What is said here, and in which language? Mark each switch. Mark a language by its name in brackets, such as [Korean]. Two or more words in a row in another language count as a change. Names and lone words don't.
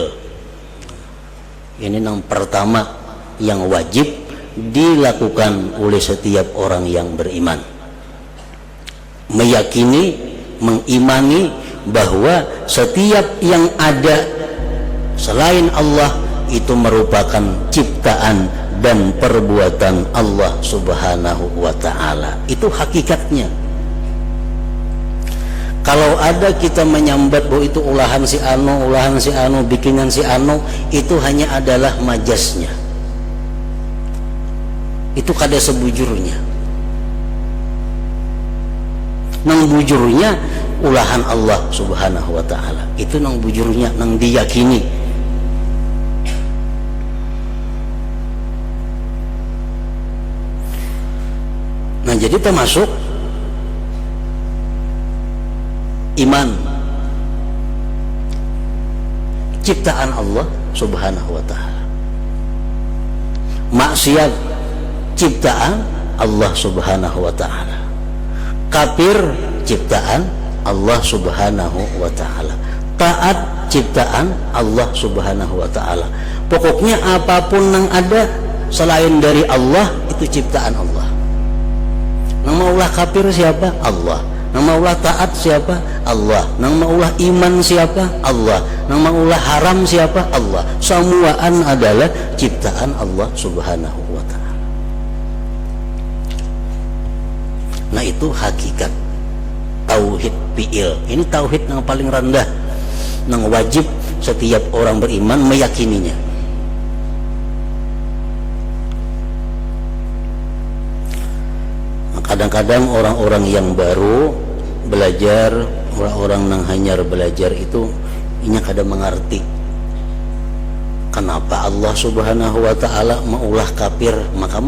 [Indonesian] Ini yang pertama yang wajib dilakukan oleh setiap orang yang beriman, meyakini, mengimani bahwa setiap yang ada selain Allah itu merupakan ciptaan dan perbuatan Allah [Arabic] Subhanahu wa Ta'ala. [Indonesian] Itu hakikatnya. Kalau ada kita menyambat bahwa itu [Banjar] ulahan si anu, [Indonesian] bikinan si anu, itu hanya adalah majasnya. [Banjar] Itu kada sebujurnya. Nang bujurnya ulahan Allah [Arabic] Subhanahu wa Ta'ala. [Banjar] Itu nang bujurnya, nang diyakini. [Indonesian] Nah, jadi termasuk iman, ciptaan Allah [Arabic] Subhanahu wa Ta'ala. [Indonesian] Maksiat, ciptaan Allah [Arabic] Subhanahu wa Ta'ala. [Indonesian] Kafir, ciptaan Allah [Arabic] Subhanahu wa Ta'ala. [Indonesian] Taat, ciptaan Allah [Arabic] Subhanahu wa Ta'ala. [Indonesian] Pokoknya apapun yang ada selain dari Allah itu ciptaan Allah. [Banjar] Nang maulah kafir siapa? Allah. Nang maulah taat siapa? Allah. Nang maulah iman siapa? Allah. Nang maulah haram siapa? [Indonesian] Allah. Semuaan adalah ciptaan Allah [Arabic] Subhanahu wa Ta'ala. [Indonesian] Nah, itu hakikat tauhid fi'il. Ini tauhid yang paling rendah, yang wajib setiap orang beriman meyakininya. Kadang-kadang orang-orang yang baru belajar, orang-orang yang hanyar belajar itu [Banjar] inya kada mengerti [Indonesian] kenapa Allah [Arabic] Subhanahu wa Ta'ala [Banjar] maulah kafir, [Indonesian] maka